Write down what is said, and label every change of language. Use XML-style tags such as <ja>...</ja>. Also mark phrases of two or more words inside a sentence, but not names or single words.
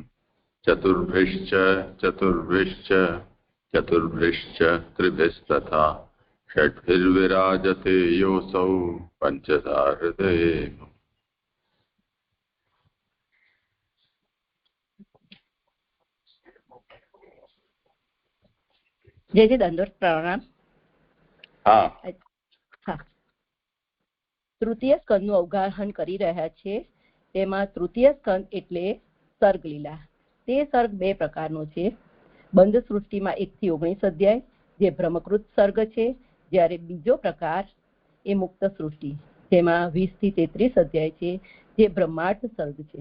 <sa>चतुर्भिश्च चतुर्भिश्च चतुर्भिश्च त्रिभिस्तथा षड्भिर्विराजते योऽसौ पञ्चधा हृदये।</sa> <hi>जय जय दंडोत प्रणाम।</hi> <gu>તૃતીય સ્કંદનું અવગાહન કરી રહ્યા છે। તેમાં તૃતીય સ્કંદ એટલે સર્ગલીલા। તે સર્ગ બે પ્રકારનો છે। બંધ સૃષ્ટિમાં 1 થી 19 અધ્યાય જે બ્રહ્મકૃત સર્ગ છે, જ્યારે બીજો પ્રકાર એ મુક્ત સૃષ્ટિ જેમાં 20 થી 33 અધ્યાય છે જે બ્રહ્માર્થ સર્ગ છે।</gu>